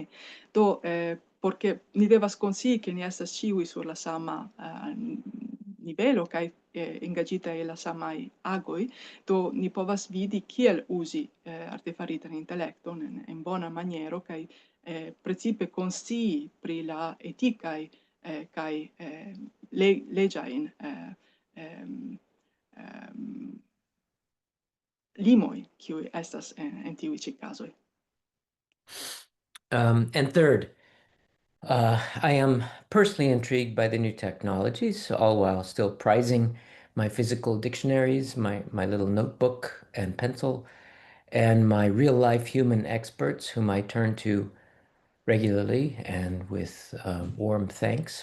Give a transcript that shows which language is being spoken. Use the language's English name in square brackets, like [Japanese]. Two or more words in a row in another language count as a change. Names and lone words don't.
[Esperanto] Porque ni devas konscii ke ni estas ĉiuj sur la sama nivelo kaj engagita e la samaj agoj, ni povas vidi kiel uzi artefaritan intelekton en bona maniero kaj precipe konscii pri la etikaj kaj leĝajn limoj kiuj estas en tiuj ĉi kazoj. [English] And third, I am personally intrigued by the new technologies, all while still prizing my physical dictionaries, my little notebook and pencil, and my real-life human experts whom I turn to regularly and with warm thanks.